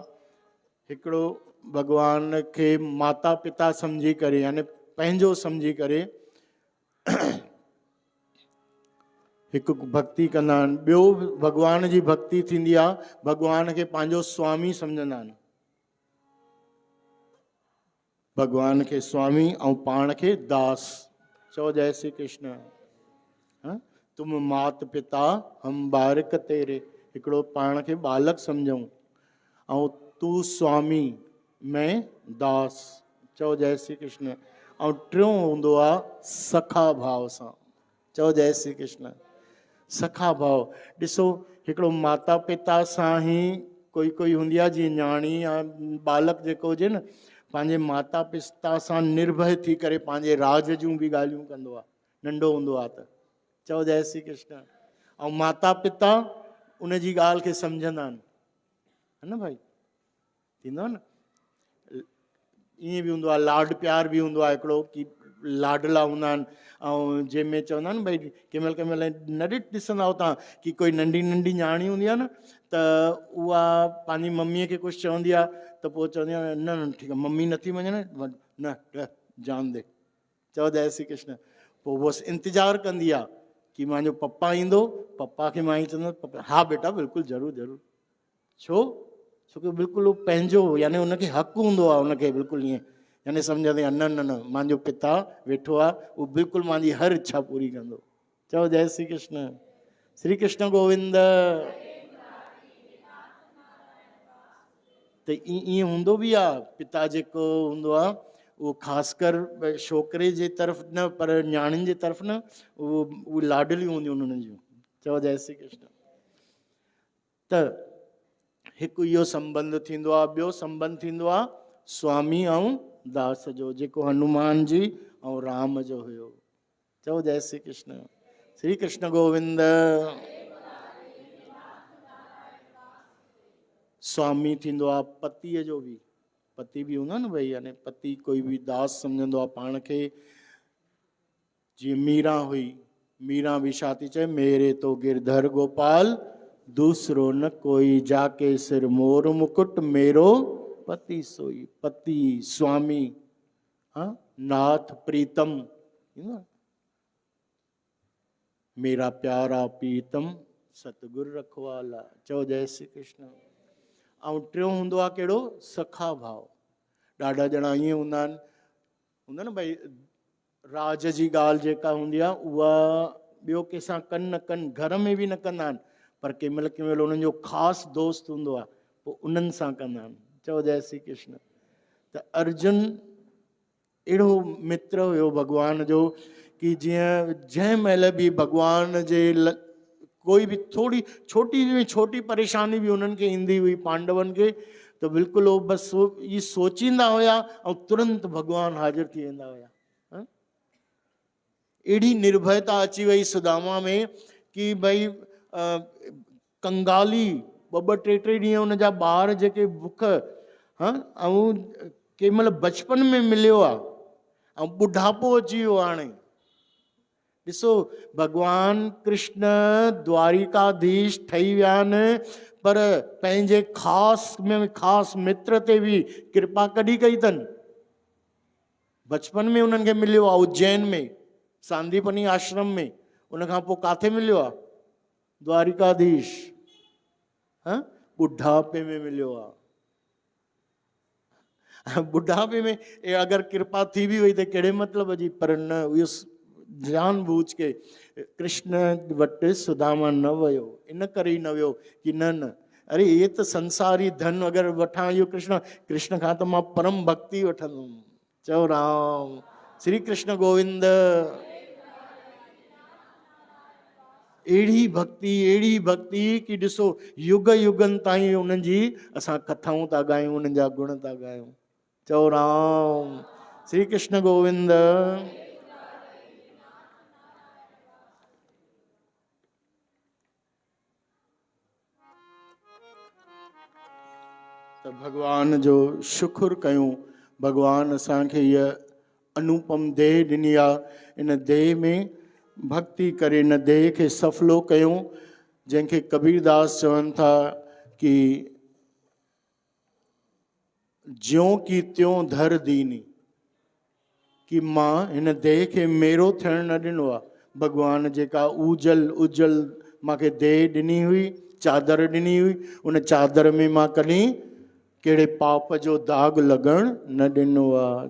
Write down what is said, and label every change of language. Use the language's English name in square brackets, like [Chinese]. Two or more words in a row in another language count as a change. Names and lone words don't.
[Sindhi] हिकिड़ो भॻवान खे माता पिता सम्झी करे, यानी पंहिंजो सम्झी करे हिकु भक्ति कंदा आहिनि। ॿियो भॻवान जी भक्ति थींदी आहे, भॻवान खे पंहिंजो स्वामी सम्झंदा आहिनि। भॻवान खे स्वामी ऐं पाण खे दास। चओ जय श्री कृष्ण। [Hindi] तुम मात पिता हम बारिक तेरे, [Sindhi] हिकिड़ो पाण खे बालक सम्झूं, ऐं [Hindi] तू स्वामी मैं दास। [Sindhi] चओ जय श्री कृष्ण। ऐं टियों हूंदो आहे सखा भाव सां। चओ जय श्री कृष्ण। सखा भाव ॾिसो, हिकिड़ो माता पिता सां ई कोई हूंदी आहे, जीअं न्याणी या बालक जेको हुजे न, पंहिंजे माता पिता सां निर्भय थी करे पंहिंजे राज जूं बि ॻाल्हियूं कंदो आहे, नंढो हूंदो आहे त। चओ जय श्री कृष्ण। ऐं माता पिता उन जी ॻाल्हि खे सम्झंदा आहिनि। है न भाई, थींदो आहे न। ईअं बि हूंदो आहे, लाड प्यार बि हूंदो आहे हिकिड़ो कि लाडला हूंदा आहिनि। ऐं जंहिंमें चवंदा आहिनि भई कंहिं महिल न ॾिसंदा आहियो तव्हां कि कोई नंढी नंढी न्याणी हूंदी आहे न, त उहा पंहिंजी मम्मीअ खे कुझु चवंदी आहे त पोइ चवंदी आहे न न ठीकु आहे, मम्मी नथी मञे न [Hindi] जान दे, [Sindhi] चओ जय श्री कृष्ण। पोइ बसि इंतज़ारु कंदी आहे कि मुंहिंजो पप्पा ईंदो, पप्पा खे मां ई चवंदुसि हा बेटा बिल्कुलु ज़रूरु ज़रूरु। छोकी बिल्कुलु उहो पंहिंजो, यानी उनखे हक़ु हूंदो आहे, उनखे बिल्कुलु ईअं यानी सम्झंदे न न न मुंहिंजो पिता वेठो आहे, उहो बिल्कुलु मुंहिंजी हर इच्छा पूरी कंदो। चओ जय श्री कृष्ण। श्री कृष्ण गोविंद। त ईअं हूंदो बि आहे, पिता जेको हूंदो आहे उहो ख़ासि कर छोकिरे जे तरफ़ न पर न्याणियुनि जे तरफ़ न, उहो लाडलियूं हूंदियूं उन्हनि जूं। चओ जय श्री कृष्ण। त हिकु इहो संबंध थींदो आहे। ॿियो संबंध थींदो आहे स्वामी ऐं दास जो, जेको हनुमान जी ऐं राम जो हुयो। चओ जय श्री कृष्ण। श्री कृष्ण गोविंद। स्वामी थींदो आहे पतीअ जो बि, पति बि हूंदो आहे न भई, यानी पति कोई बि दास सम्झंदो आहे पाण खे। जीअं मीरा हुई, मीरा बि छा थी चए, [Hindi] मेरे तो गिरधर गोपाल दूसरो न कोई, जाके सिर मोर मुकुट मेरो पति सोई। [Sindhi] पति स्वामी, हाँ नाथ प्रीतम, [Hindi] मेरा प्यारा प्रीतम सतगुरु रखवाला। [Sindhi] चओ जय श्री कृष्ण। ऐं टियों हूंदो आहे कहिड़ो, सखा भाव। ॾाढा ॼणा ईअं हूंदा आहिनि, हूंदा न भई राज जी ॻाल्हि जेका हूंदी आहे उहा ॿियो कंहिंसां कनि न कनि, घर में बि न कंदा आहिनि, पर कंहिं महिल उन्हनि जो ख़ासि दोस्त हूंदो आहे, पोइ उन्हनि सां कंदा आहिनि। चओ जय श्री कृष्ण। त अर्जुन अहिड़ो मित्र हुयो भॻवान जो कि जीअं जंहिं महिल बि भॻवान जे कोई बि थोरी छोटी में छोटी परेशानी बि उन्हनि खे ईंदी हुई पांडवनि खे, त बिल्कुलु उहो बसि इहे सोचींदा हुया ऐं तुरंत भॻवानु हाज़िर थी वेंदा हुया। अहिड़ी निर्भयता अची वई सुदामा में कि भई कंगाली ॿ टे ॾींहं हुन जा ॿार जेके बुख, ऐं कंहिं महिल बचपन में मिलियो आहे ऐं ॿुढापो अची वियो आहे। हाणे ॾिसो भॻवान कृष्ण द्वारिकाधीश ठही विया आहिनि, पर पंहिंजे ख़ासि में ख़ासि मित्र ते बि कृपा कॾहिं कई अथनि। बचपन में उन्हनि खे मिलियो आहे उज्जैन में, सांदीपनी आश्रम में। उनखां पोइ किथे मिलियो आहे, द्वारिकाधीश। ॿुढापे में मिलियो आहे। ॿुढापे में अगरि कृपा थी बि वई त कहिड़े मतिलब जी, पर न इहो [Hindi] जानबूझ के [Sindhi] कृष्ण वटि सुदामा न वियो, इन करे ई न वियो कि न न [Hindi] अरे ये [Sindhi] त संसारी धन अगरि वठां इहो कृष्ण खां त मां परम भक्ति वठंदुमि। चओ राम। श्री कृष्ण गोविंद। अहिड़ी भक्ति कि ॾिसो युग युगनि ताईं उन्हनि जी असां कथाऊं था ॻायूं, उन्हनि जा गुण था ॻायूं। चओ राम। श्री कृष्ण गोविंद। त भॻवान जो शुक्र कयूं, भॻवान असांखे इहा अनुपम देह ॾिनी आहे। इन देह में भक्ति करे इन देह खे सफलो कयूं, जंहिंखे कबीरदास चवनि था कि [Hindi] ज्यों की त्यों धर दीनी, [Sindhi] कि मां हिन देह खे मेरो थियणु न ॾिनो आहे। भॻवान जेका उजल मूंखे देह ॾिनी हुई, चादर ॾिनी हुई, उन चादर में मां कॾहिं कहिड़े पाप जो दाग लॻण न ॾिनो आहे।